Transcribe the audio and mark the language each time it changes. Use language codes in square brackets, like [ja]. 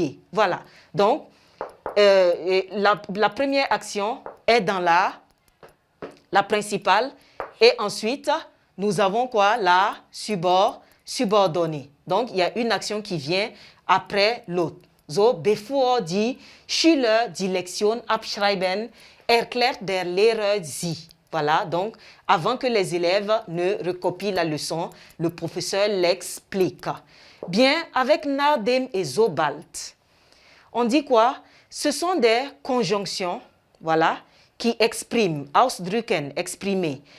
[fr] Voilà, donc la première action est dans la principale et ensuite nous avons quoi? La subordonnée. Donc il y a une action qui vient après l'autre. [de] So, bevor die Schüler die Lektion abschreiben, erklärt der Lehrer sie. [fr] Voilà, donc avant que les élèves ne recopient la leçon, le professeur l'explique. Bien, avec nachdem et sobald, on dit quoi? Ce sont des conjonctions, voilà, qui expriment, ausdrücken, exprimer.